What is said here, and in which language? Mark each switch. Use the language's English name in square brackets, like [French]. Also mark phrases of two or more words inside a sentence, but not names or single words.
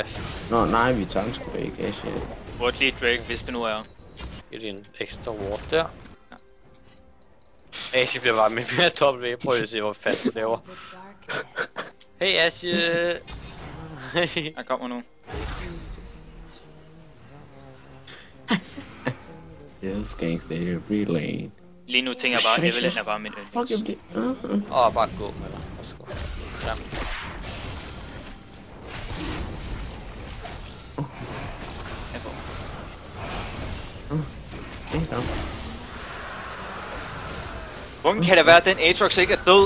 [Danish] Nå, nej, vi tager sgu da ikke, Ash. Ward lige Drake, hvis det nu er. Det er en ekstra ward der. Ash bliver bare mere top ved. Prøv at se, hvor fast du laver. Hey Ash. Jeg kommer nu. [English] Yes, gangster every lane. [Danish] Lige nu tænker jeg bare, at Evelyn er bare min yndlings. Fuck, jeg bliver... Bare gå med dig. Ja. Hvordan kan det være, at den Aatrox ikke er død?